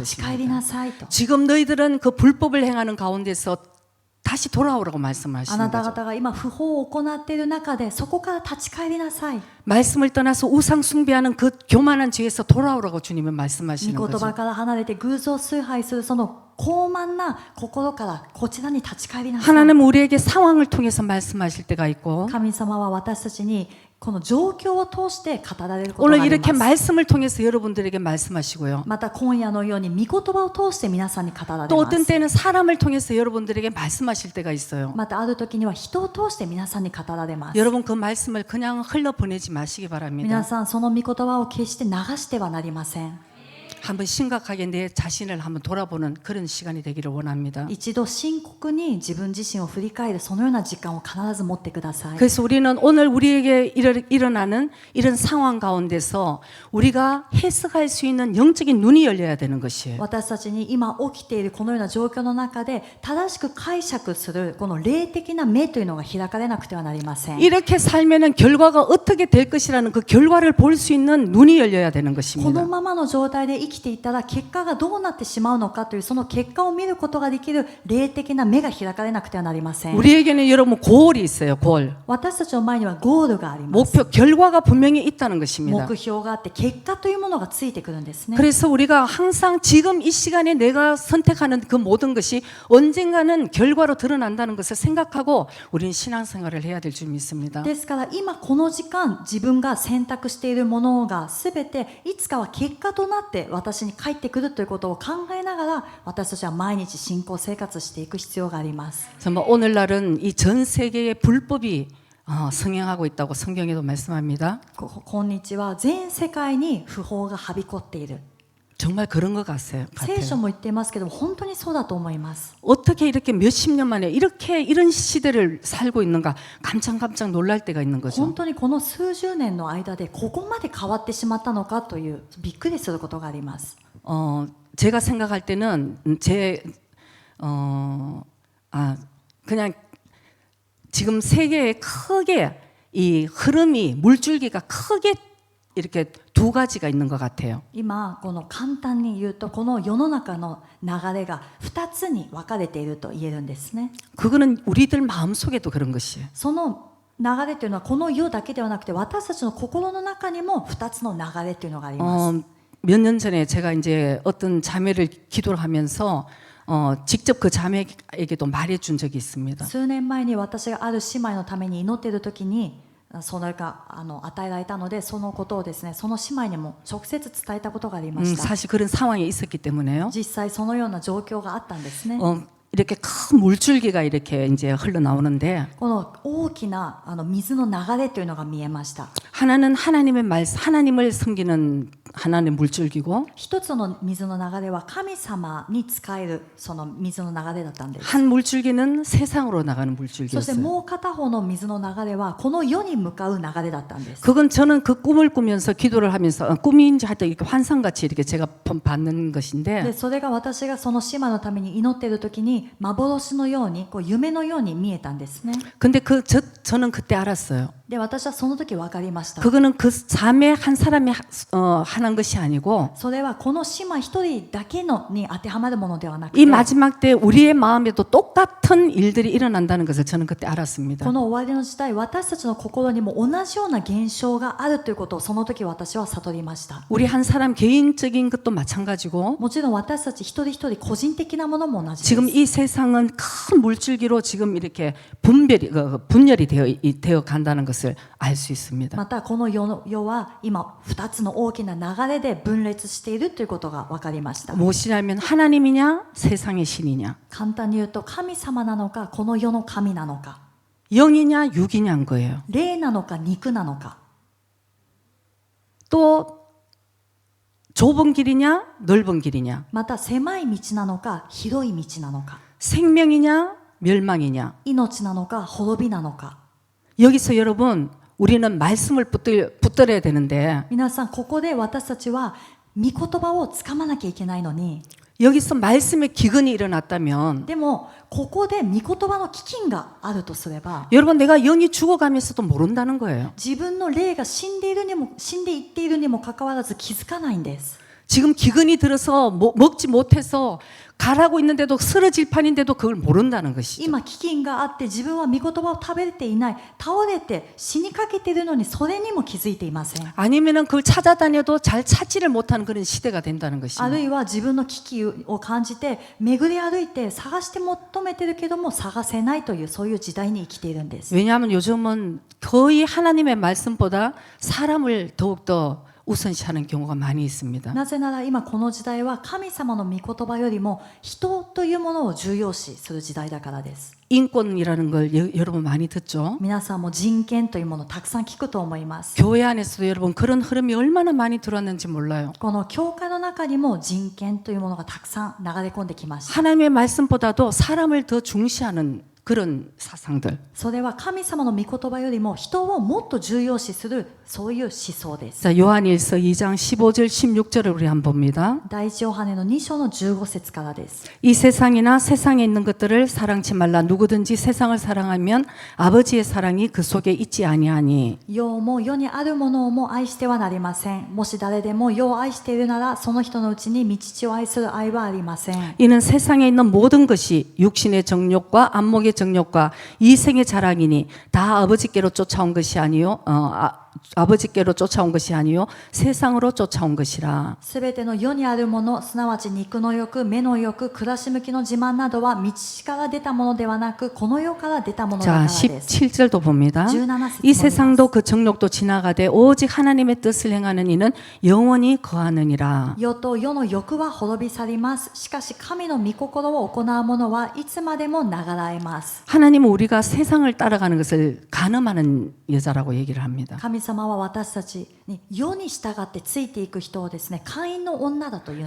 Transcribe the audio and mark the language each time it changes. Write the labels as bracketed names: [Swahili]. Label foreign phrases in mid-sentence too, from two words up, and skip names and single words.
[Japanese] 立ち返りな [Korean] 것입니다. [Japanese] さいと。 [Korean] 지금 너희들은 그 불법을 행하는 가운데서 다시 돌아오라고 [Japanese] あ [Korean] 말씀하시는 [Japanese] なた [Korean] 거죠. [Japanese] 方が今不法を行っている中でそこから立ち返りなさい。 [Korean] 말씀을 떠나서 우상 숭배하는 그 교만한 죄에서 돌아오라고 주님은 말씀하시는 [Japanese] 御言葉 [Korean] 거죠. [Japanese] から離れて偶像崇拝するその傲慢な心からこちらに立ち返りなさい。 [Korean] 하나님은 우리에게 상황을 통해서 말씀하실 때가 있고 [Japanese] 神様は私たちにこの状況を通して語られることが [Korean] 오늘 [Japanese] あり [Korean] 이렇게 [Japanese] ます。 [Korean] 말씀을 통해서 여러분들에게 말씀하시고요. [Japanese] また今夜のように御言葉を通して皆さんに語られ [Korean] 또 [Japanese] ま [Korean] 어떤 [Japanese] す。 [Korean] 때는 사람을 통해서 여러분들에게 말씀하실 때가 있어요. [Japanese] またある時には人を通して皆さんに語られます。 [Korean] 여러분 그 말씀을 그냥 흘러 보내지 마시기 [Japanese] 皆 [Korean] 바랍니다. [Japanese] さんその御言葉を決して流してはなりません。 [Korean] 한번 심각하게 내 자신을 한번 돌아보는 그런 시간이 되기를 원합니다. [Japanese] 一度深刻に自分自身を振り返るそのような時間を必ず持ってください。 [Korean] 그래서 우리는 오늘 우리에게 일어나는 이런 상황 가운데서 우리가 해석할 수 있는 영적인 눈이 열려야 되는 것이에요. [Japanese] 私たちに今起きているこのような状況の中で正しく解釈するこの霊的な目というのが開かれなくてはなりません。 [Korean] 이렇게 살면은 결과가 어떻게 될 것이라는 그 결과를 볼 수 있는 눈이 열려야 되는 [Japanese] この [Korean] 것입니다. [Japanese] ままの状態で生生きていったら結果がどうなってしまうのかというその結果を見ることができる霊的な目が開かれなくてはなりません。 [Korean] 우리에게는 여러분 골이 있어요. 골. [Japanese] 私たちの前にはゴールがあります。 [Korean] 목표, 결과가 분명히 있다는 것입니다. [Japanese] 目標があって結果というものがついてくるんですね。 [Korean] 그래서 우리가 항상 지금 이 시간에 내가 선택하는 그 모든 것이 언젠가는 결과로 드러난다는 것을 생각하고 우리는 신앙생활을 해야 될 줄 믿습니다. [Japanese] ですから今この時間自分が選択しているものが全ていつかは結果となって私に返ってくるということを考えながら私たちは毎日信仰生活していく必要があります。 [Korean] 정말 오늘날은 이 전 세계의 불법이 성행하고 있다고 성경에도 말씀합니다. [Japanese] 今日は全世界に不法がはびこっている。 [Korean] 정말 그런 것 같아요. [Japanese] 聖書も言っていますけど本当にそうだと思います。 [Korean] 어떻게 이렇게 몇십 년 만에 이렇게 이런 시대를 살고 있는가 깜짝 놀랄 때가 있는 거죠. [Japanese] 本当にこの数十年の間でここまで変わってしまったのかというびっくりすることがあります。 [Korean] 제가 생각할 때는 그냥 지금 세계에 크게 이 흐름이 물줄기가 크게 이렇게 두 가지가 있는 것 같아요. [Japanese] 今この簡単に言うとこの世の中の流れが2つに分かれていると言えるんですね。 [Korean] 그거는 우리들 마음속에도 그런 것이에요. [Japanese] その流れというのはこの世だけではなくて私たちの心の中にも2つの流れというのがあります。 [Korean] 몇 년 전에 제가 이제 어떤 자매를 기도를 하면서 직접 그 자매에게도 말해준 적이 있습니다. [Japanese] 数年前に私がある姉妹のために祈っている時にそれが与えられたのでそのことをですねその姉妹にも直接伝えたことがありました。 [Korean] 사실 그런 상황에 있었기 때문에요. [Japanese] 実際そのような状況があったんですね。 [Korean] 이렇게 큰 물줄기가 이렇게 이제 흘러나오는데 [Japanese] この大きな水の流れというのが見えました。 [Korean] 하나는 하나님의 말씀, 하나님을 섬기는 하나님의 물줄기고 [Japanese] 一つの水の流れは神様に仕えるその水の流れだったんです。 [Korean] 한 물줄기는 세상으로 나가는 [Japanese] そして [Korean] 물줄기였어요. [Japanese] もう片方の水の流れはこの世に向かう流れだったんです。 [Korean] 그건 저는 그 꿈을 꾸면서 기도를 하면서 꿈인지 하여튼 이렇게 환상같이 이렇게 제가 받는 [Japanese] で [Korean] 것인데 [Japanese] それが私がその姉妹のために祈っている時に幻のようにこう夢のように見えたんですね。 [Korean] 근데 저는 그때 알았어요. [Japanese] で私はその時分かりました。 [Korean] 그거는 그 자매 한 사람이 하는 것이 아니고 [Japanese] それはこの姉妹一人だけのに当てはまるものではなく [Korean] 이 [Japanese] て [Korean] 마지막 때 우리의 마음에도 똑같은 일들이 일어난다는 것을 저는 그때 알았습니다. [Japanese] この終わりの時代私たちの心にも同じような現象があるということをその時私は悟りました。 [Korean] 우리 한 사람 개인적인 것도 마찬가지고 [Japanese] もちろん私たち一人一人個人的なものも同じです。 [Korean] 지금 이 세상은 큰 물줄기로 지금 이렇게 분열이 되어 간다는 것을 알 수 있습니다. [Japanese] またこの世は今2つの大きな流れで分裂しているということが分かりました。 [Korean] 무엇이냐면 하나님이냐 세상의 신이냐 [Japanese] 簡単に言うと神様なのかこの世の神なのか [Korean] 영이냐 육이냐인 거예요. [Japanese] 霊なのか肉なのか [Korean] 또 좁은 길이냐 넓은 길이냐 [Japanese] また狭い道なのか広い道なのか [Korean] 생명이냐 멸망이냐 [Japanese] 命なのか滅びなのか [Korean] 여기서 여러분 우리는 말씀을 붙들어야 되는데 [Japanese] 皆さんここで私たちは御言葉をつかまなきゃいけないのに [Korean] 여기서 말씀의 기근이 일어났다면 [Japanese] でもここで御言葉の飢饉があるとすれば [Korean] 여러분 내가 영이 죽어가면서도 모른다는 거예요. [Japanese] 自分の霊が死んでいっているにもかかわらず気づかないんです。 [Korean] 지금 기근이 들어서 먹지 못해서 가라고 있는데도 쓰러질 판인데도 그걸 모른다는 것이죠. [Japanese] 今飢饉があって自分は御言葉を食べれていない倒れて死にかけているのにそれにも気づいていません。 [Korean] 아니면은 그걸 찾아다녀도 잘 찾지를 못하는 그런 시대가 된다는 [Japanese] ある [Korean] 것입니다. [Japanese] いは自分の危機を感じて巡り歩いて探して求めてるけども探せないというそういう時代に生きているんです。 [Korean] 왜냐하면 요즘은 거의 하나님의 말씀보다 사람을 더욱더 우선시하는 경우가 많이 있습니다. [Japanese] なぜなら今この時代は神様の御言葉よりも人というものを重要視する時代だからです。 [Korean] 인권이라는 걸 여러분 많이 듣죠? [Japanese] 皆さんも人権というものをたくさん聞くと思います。 [Korean] 교회 안에서도 여러분 그런 흐름이 얼마나 많이 들어왔는지 몰라요. [Japanese] この教会の中にも人権というものがたくさん流れ込んできました。 [Korean] 하나님의 말씀보다도 사람을 더 중시하는 그런 사상들. [Japanese] それは神様の御言葉よりも人をもっと重要視するそういう思想です。 [Korean] 자, 요한일서 2장 15절 16절을 우리 한번 봅니다. [Japanese] 第一ヨハネの2章の15節からです。 [Korean] 이 세상이나 세상에 있는 것들을 사랑치 말라. 누구든지 세상을 사랑하면 아버지의 사랑이 그 속에 있지 아니하니. [Japanese] 世も世にあるものも愛してはなりません。もし誰でも世を愛しているならその人のうちに御父を愛する愛はありません。 [Korean] 이는 세상에 있는 모든 것이 육신의 정욕과 안목의 정욕과 이생의 자랑이니 다 아버지께로 쫓아온 것이 아니요. 아버지께로 쫓아온 것이 아니요 세상으로 쫓아온 것이라. [Japanese] すべての世にあるもの、すなわち肉の欲、目の欲、暮らし向きの自慢などは道から出たものではなく、この世から出たものだから [Korean] 자, [Japanese] です。 [Korean] 17절도 봅니다. [Japanese] 17節 [Korean] 이 세상도 그 정욕도 지나가되 오직 하나님의 뜻을 행하는 이는 영원히 거하느니라. [Japanese] 世と世の欲は滅び去ります。しかし神の御心を行う者はいつまでも流らえます。 [Korean] 하나님은 우리가 세상을 따라가는 것을 간음하는 여자라고 얘기를 합니다. [Japanese] 神様は私たちに世に従ってついていく人をですね、会員の女だというんです